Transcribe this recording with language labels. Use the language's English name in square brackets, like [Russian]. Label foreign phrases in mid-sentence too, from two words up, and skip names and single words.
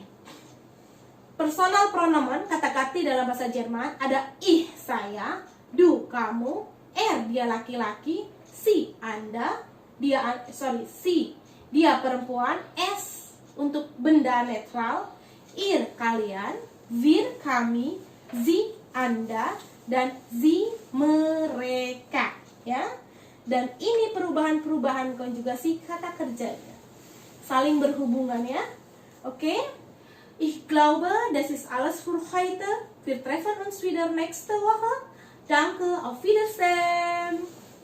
[German] Personal pronomen [Indonesian] kata ganti dalam bahasa Jerman ada ich saya, du kamu, er dia laki-laki, si Anda, si dia perempuan, es untuk benda netral, ir kalian, wir kami, sie Anda, dan sie mereka, ya. Dan ini perubahan-perubahan konjugasi kata kerjanya. Saling berhubungan, ya. Oke? [German] Ich glaube, das ist alles für heute. Wir treffen uns wieder nächste Woche. Danke, auf Wiedersehen.